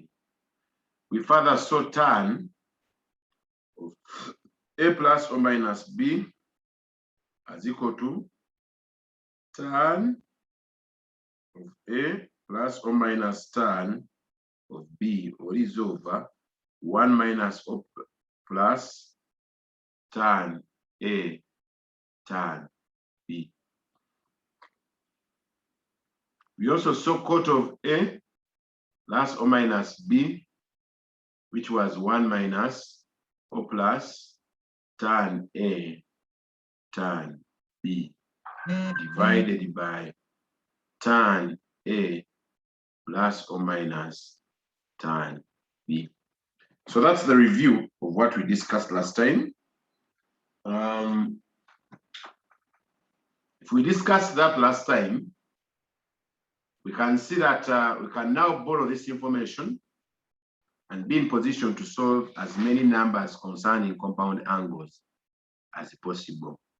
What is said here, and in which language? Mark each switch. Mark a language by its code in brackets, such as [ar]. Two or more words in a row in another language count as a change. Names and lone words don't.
[en] We further saw tan of A plus or minus B as equal to tan of A plus or minus tan of B, or is over 1 minus or plus tan A tan B. We also saw cot of A plus or minus B, which was 1 minus or plus tan A tan B divided by tan A plus or minus tan B. So that's the review of what we discussed last time. If we discussed that last time, we can see that we can now borrow this information and be in position to solve as many numbers concerning compound angles as possible.